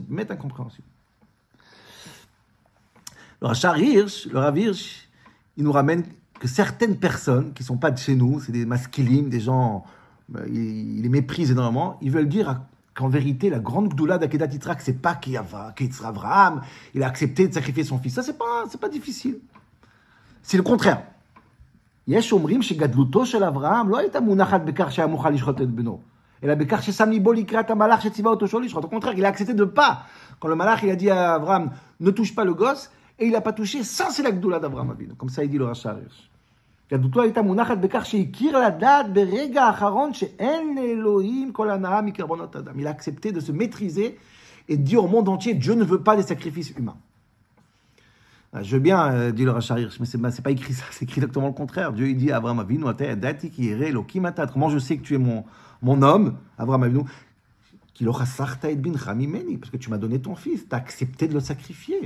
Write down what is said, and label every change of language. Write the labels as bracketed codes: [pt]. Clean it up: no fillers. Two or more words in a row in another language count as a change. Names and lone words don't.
[fr] Mais incompréhensible. Le Rav Hirsch, il nous ramène que certaines personnes qui ne sont pas de chez nous, c'est des masculimes, des gens, ils les méprisent énormément, ils veulent dire qu'en vérité, la grande Gdoula d'Akedat Yitzhak, c'est pas qu'Abraham, il a accepté de sacrifier son fils. Ça, c'est pas difficile. C'est le contraire. [he] יש אומרים שגדלותו של אברהם לא הייתה מונחת בכך שהיה מוכן לשחוט את בנו, אלא בכך ששם ליבו לקראת המלאך שציווה אותו שלא לשחוט. [fr] Au contraire, il a accepté de pas. Quand le malach, il a dit à Abraham, ne touche pas le gosse, et il n'a pas touché, ça c'est la Gdoula d'Abraham Avinu. comme ça il dit le Rav Hirsch. [he] גדלותו הייתה מונחת בכך שהכיר לדעת ברגע האחרון שאין לאלוהים כל הנאה מקרבנות אדם. [fr] Il a accepté de se maîtriser et de dire au monde entier, Dieu ne veut pas des sacrifices humains. Je veux bien, dit le Rav Hirsch, mais c'est pas écrit ça, c'est écrit exactement le contraire. Dieu il dit à Abraham Avinu, comment je sais que tu es mon homme, Abraham Avinu, parce que tu m'as donné ton fils, tu as accepté de le sacrifier.